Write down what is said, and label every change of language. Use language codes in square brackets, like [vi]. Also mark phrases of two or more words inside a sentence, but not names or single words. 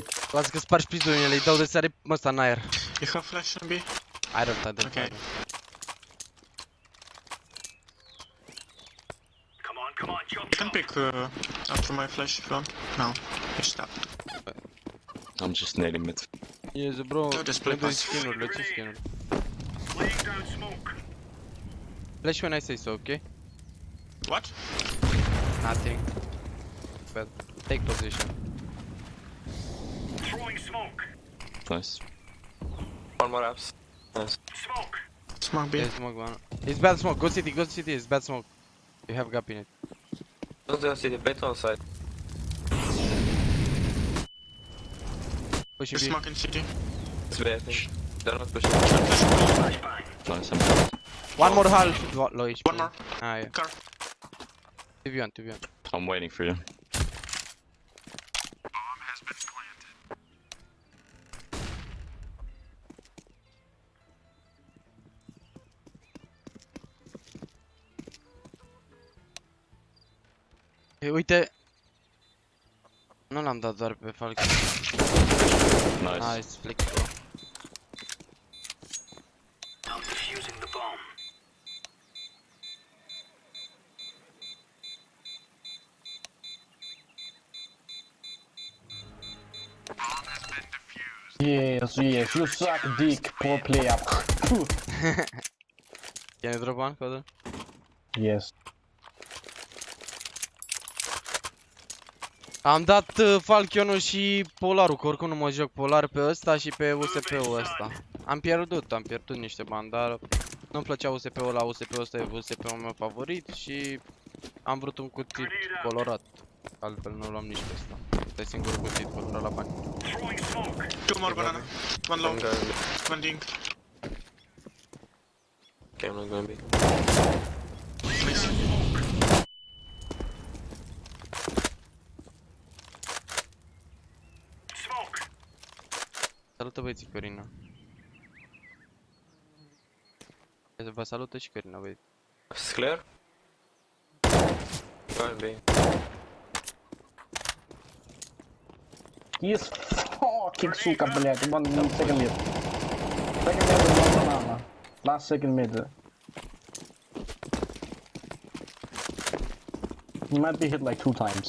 [ro] Lasă că spargi pizdolile, îi dau de sare ăsta în aer. [en] You have flash in B? I don't. Okay. Come on, jump, You can jump. pick after my flash if you want. No, you stop. I'm just nading mid. Yes, bro, No, just play [ro] trebuie [en] pass. [ro] skin-urile, ce skin-uri? [en] Laying down smoke. Flash when I say so, okay? What? Nothing. Bad. Take position. Throwing smoke. Nice. One more apps. Nice. Smoke. Smoke B. Yeah, smoke one. It's bad smoke, go city, it's bad smoke. You have gap in it. Don't go see the bet on side. Pushing You B. smoke in city. It's B, I think. They're not pushing. Nice, I'm dead. One more hull. Low HP. One more. Ah, yeah. Car. 2v1. I'm waiting for you. [ro] Hey, uite. Nu l-am dat doar pe Falcon. [en] Nice. Nice, flexible. I'm defusing the bomb. Yes, you suck dick, poor player. Can you drop one, Codă? Yes. [ro] Am dat Falconul și Polarul, că oricum nu mă joc Polar pe ăsta și pe USP-ul ăsta. Am pierdut niște bani, dar nu-mi plăcea USP-ul ăla, USP-ul ăsta e USP-ul meu favorit și am vrut un cutit colorat. Altfel nu luam nici pe ăsta. Ăsta e singurul cutit colorat la bani. [en] Throwing smoke. Two more banana. One low. One dink. Okay, I'm not going B. Nice. Smoke. [ro] Salută băieții, Corina. Vă salută și Corina, băieți. [en] It's clear. Going B. Yes, fucking [ru] сука, блядь. [en] One second mid. Second mid and one banana. Last second mid. He might be hit like 2 times.